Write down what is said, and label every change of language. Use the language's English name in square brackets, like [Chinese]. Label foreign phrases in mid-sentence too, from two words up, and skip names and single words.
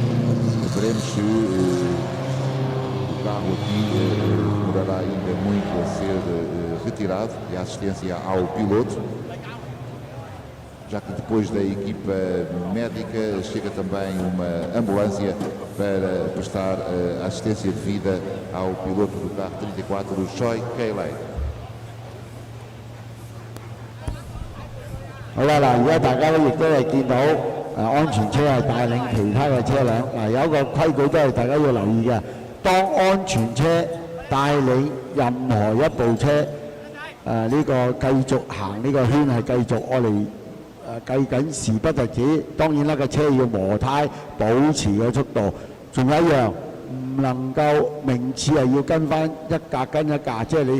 [Portuguese] Veremos se o carro aqui demorará ainda muito a ser retirado e a assistência ao piloto, já que depois da equipa médica chega também uma ambulância para prestar assistência devida ao piloto do carro 34, o Choi Kei-lei. [Cantonese] 好啦，嗱，而家大家亦都係見到安全車係帶領其他嘅車輛。嗱，有一個規矩都係大家要留意嘅，當安全車帶領任何一部車呢個繼續行呢個圈係繼續我嚟計緊時不特止，當然啦個車要磨胎保持個速度，仲有一樣唔能夠名次係要跟翻一格跟一格，即係你。